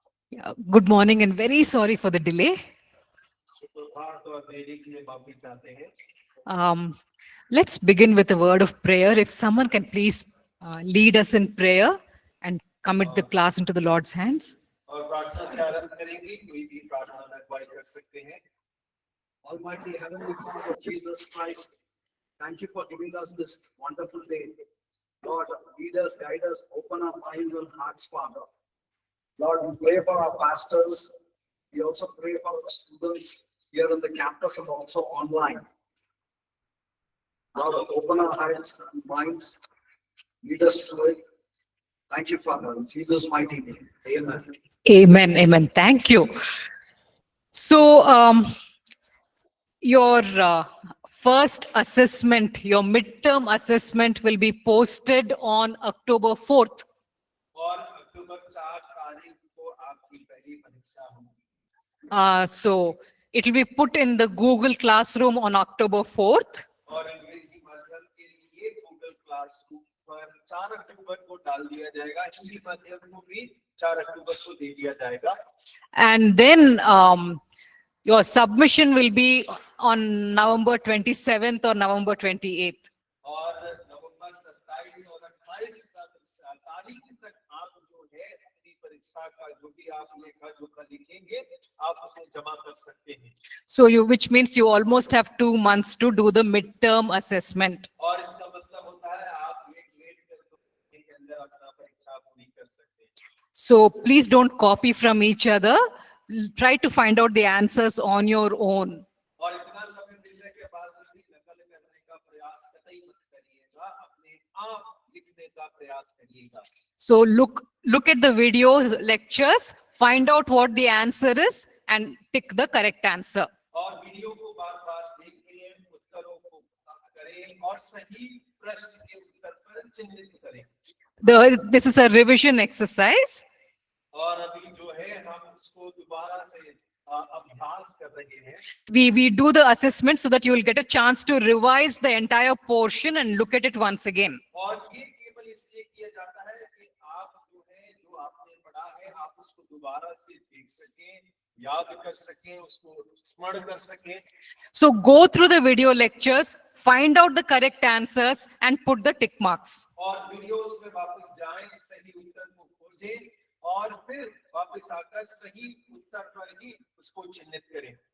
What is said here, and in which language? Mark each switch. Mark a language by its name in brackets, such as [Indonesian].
[English] Yeah, good morning and very sorry for the delay. [Hindi] सुप्रभात और देरी के लिए माफी चाहते हैं। [English] Um, let's begin with a word of prayer. If someone can please lead us in prayer and commit the class into the Lord's hands. [Hindi] और प्रार्थना से आरंभ करेंगे। कोई भी प्रार्थना में अगुवाई कर सकते हैं। [English] Almighty Heavenly Father Jesus Christ, thank you for giving us this wonderful day. Lord, lead us, guide us, open our minds and hearts, Father. Lord, we pray for our pastors. We also pray for our students here on the campus and also online. Lord, open our hearts and minds. Lead us through it. Thank you, Father. In Jesus' mighty name. Amen. Amen. Amen. Thank you. So, your first assessment, your midterm assessment will be posted on October 4th. [Hindi] और अक्टूबर 4 तारीख को आपकी पहली परीक्षा होगी। [English] So, it will be put in the Google Classroom on October 4th. [Hindi] और अंग्रेजी माध्यम के लिए गूगल क्लासरूम पर 4 अक्टूबर को डाल दिया जाएगा। हिंदी माध्यम को भी 4 अक्टूबर को दे दिया जाएगा। [English] And then your submission will be on November 27th or November 28th. [Hindi] और नवंबर 27 और 28 तारीख तक आप जो है अपनी परीक्षा का जो भी आप लेखा जोखा लिखेंगे आप उसे जमा कर सकते हैं। [English] So which means you almost have 2 months to do the midterm assessment. [Hindi] और इसका मतलब होता है आप लेट कर तो के अंदर अपना परीक्षा पूरी कर सकते हैं। [English] So please don't copy from each other. Try to find out the answers on your own. [Hindi] और इतना समय मिलने के बाद भी नकल करने का प्रयास कतई मत करिएगा, अपने आप लिखने का प्रयास करिएगा। [English] So look at the video lectures, find out what the answer is and tick the correct answer. [Hindi] और वीडियो को बार-बार देखिए, उत्तरों को करें और सही प्रश्न के उत्तर पर चिन्हित करें। [English] This is a revision exercise. [Hindi] और अभी जो है हम उसको दोबारा से अभ्यास कर रहे हैं। [English] We do the assessment so that you will get a chance to revise the entire portion and look at it once again. [Hindi] और ये केवल इसलिए किया जाता है कि आप जो है जो आपने पढ़ा है आप उसको दोबारा से देख सकें, याद कर सकें, उसको स्मरण कर सकें। [English] So go through the video lectures, find out the correct answers and put the tick marks. [Hindi] और वीडियोस में वापस जाएं, सही उत्तर को खोजें और फिर वापस आकर सही उत्तर पर ही उसको चिन्हित करें।